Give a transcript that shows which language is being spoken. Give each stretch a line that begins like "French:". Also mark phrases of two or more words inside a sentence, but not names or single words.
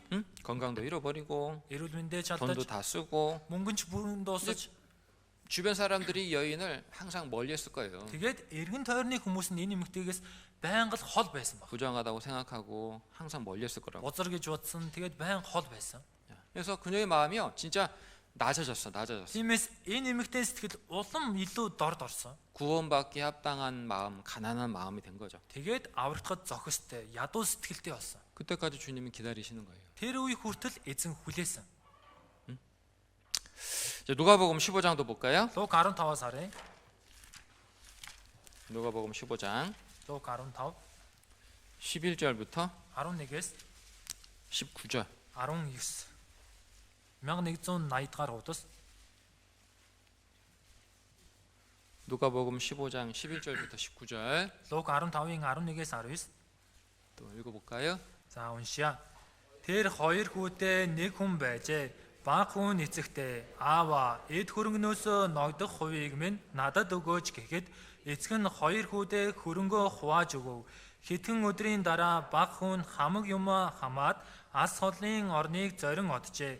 Korean: 건강도 잃어버리고
Mongolian: эрүүл мэндээ
Korean: 돈도
Mongolian: чалдаж
Korean: 다 쓰고
Mongolian: мөнгөн ч бүрэн дуусаж
Korean: 주변 사람들이 이 여인을 항상 멀리했을 거예요.
Mongolian: тэгээд эргэн тойрны хүмүүс нь энэ эмэгтэйгээс байнга л хол байсан баг.
Korean: 부정하다고 생각하고 항상 멀리했을 거라고.
Mongolian: Бузар гэж бодсон. Тэгээд байнга хол байсан.
Korean: 그래서 그녀의 마음이요 진짜 낮아졌어.
Mongolian: Тиймээс энэ эмэгтэй сэтгэл улам илүү дорд орсон.
Korean: 구원받기 합당한 마음, 가난한 마음이 된 거죠.
Mongolian: Тэгээд аврагдахад зохистой, ядуу сэтгэлтэй болсон.
Korean: 그때까지 주님이 기다리시는 거예요.
Mongolian: Тэр үе хүртэл эзэн хүлээсэн.
Korean: 이제 누가복음 15장도 볼까요?
Mongolian: Луг 15-аас харъя.
Korean: 누가복음 15장
Mongolian: Луг 15
Korean: 11절부터
Mongolian: 11-ээс
Korean: 19절.
Mongolian: 19. 1180 дахь хуудас.
Korean: 누가복음 15장 11절부터 19절.
Mongolian: Луг 15-ын 11-ээс 19.
Korean: 또 읽어볼까요?
Mongolian: За уншия. Тэр хоёр хүүтэй нэг хүн байжээ. Баг хүн эцэгтэй аава эд хөрөнгнөөсөө ногдох хувийг минь надад өгөөч гэхэд эцэг нь хоёр хүүтэй хөрөнгөө хувааж өгөв. Хэдхэн өдрийн дараа баг хүн хамаг юм хамаад ас холын орныг зорин оджээ.